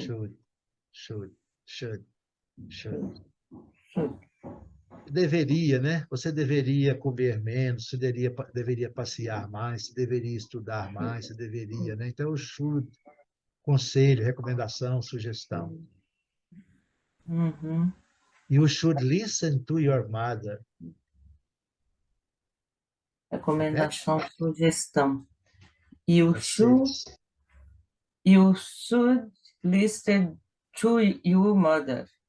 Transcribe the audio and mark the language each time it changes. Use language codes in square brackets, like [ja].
[en] Should. Should. Should. Should. should. [pt] Deveria, né? Você deveria comer menos, você deveria passear mais, você deveria estudar mais, você deveria, né? Então, o should, conselho, recomendação, sugestão. Uhum. [en] You should listen to your mother. [pt] Recomendação, sugestão. [en] You [pt] Conselhos. [en] should listen to your mother.